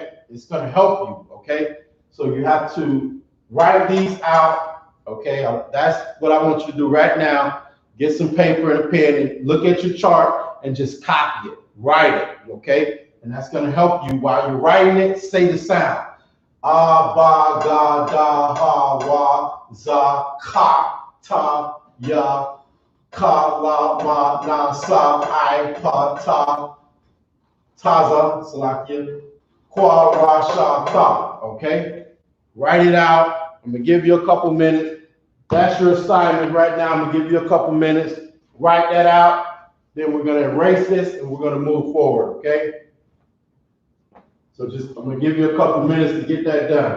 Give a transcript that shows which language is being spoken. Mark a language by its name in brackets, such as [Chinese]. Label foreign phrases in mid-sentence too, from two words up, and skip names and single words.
[English] It's going to help you, okay? So you have to write these out, okay? That's what I want you to do right now. Get some paper and a pen and look at your chart and just copy it, write it, okay? And that's going to help you. While you're writing it, say the sound. A, ba, ga, da, ha, wa, za, ka, ta, ya, ka, la, ma, na, sa, I, pa, ta, taza, salakia, kwa, ra, sha, ta. okay? Write it out. I'm gonna give you a couple minutes. That's your assignment right now. I'm gonna give you a couple minutes. Write that out. Then we're gonna erase this and we're gonna move forward, okay? So I'm gonna give you a couple minutes to get that done.